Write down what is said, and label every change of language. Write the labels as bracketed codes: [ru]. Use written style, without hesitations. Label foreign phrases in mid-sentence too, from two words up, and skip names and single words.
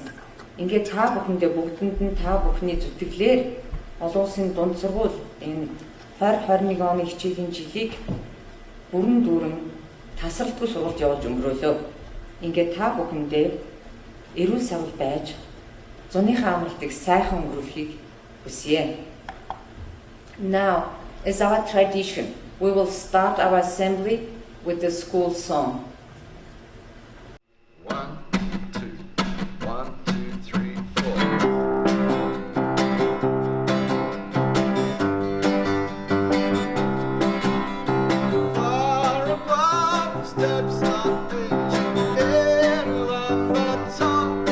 [mn] Ингээд та бүхэндээ бүгдэнд нь та бүхний зүтгэлээр олон улсын дунд сургууль энэ 2021 оны хичээлийн жилийг бүрэн дүүрэн тасралтгүй сургалт явуулж өнгөрөөлөө. Ингээд та бүхэндээ эрүүл савл байж зуныхаа амралтыг сайхан өнгөрүүлэхийг хүсье. [en] Now, as our tradition, we will start our assembly with the school song. 1, 2, 1, 2, 3, 4. Far above the steps of ancient cattle on the top.